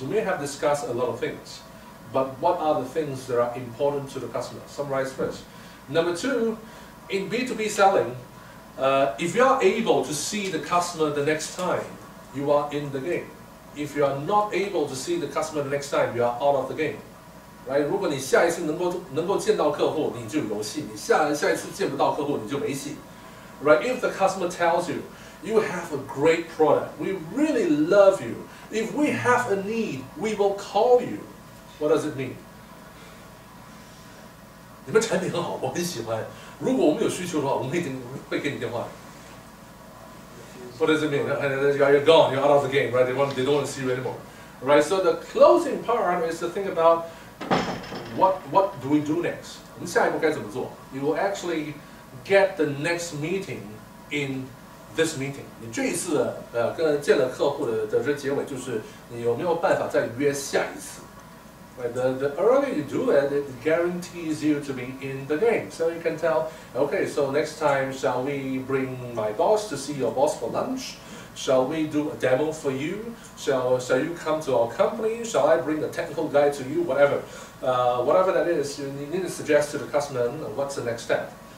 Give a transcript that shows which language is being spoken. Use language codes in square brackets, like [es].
[en] You may have discussed a lot of things, but what are the things that are important to the customer? Summarize first. Number two, in B2B selling, if you are able to see the customer the next time, you are in the game. If you are not able to see the customer the next time, you are out of the game, right? [zh] 如果你下一次能够见到客户，你就有戏；你下一次见不到客户，你就没戏， right? [en] If the customer tells you, you have a great product, we really love you. If we have a need, we will call you. What does it mean? [zh] 你们产品很好，我很喜欢。如果我们有需求的话，我们一定会给你电话。 [en] What does it mean? You're gone. You're out of the game, right? They don't want to see you anymore, right? So the closing part is to think about what do we do next? [zh] 我们下一步该怎么做? [en] You will actually get the next meeting in this meeting. [zh] 你这一次跟见了客户的这结尾就是你有没有办法再约下一次? [en] Right? The earlier you do it, it guarantees you to be in the game. So you can tell, okay, so next time shall we bring my boss to see your boss for lunch? Shall we do a demo for you? Shall you come to our company? Shall I bring a technical guy to you? Whatever. Whatever that is, you need to suggest to the customer what's the next step.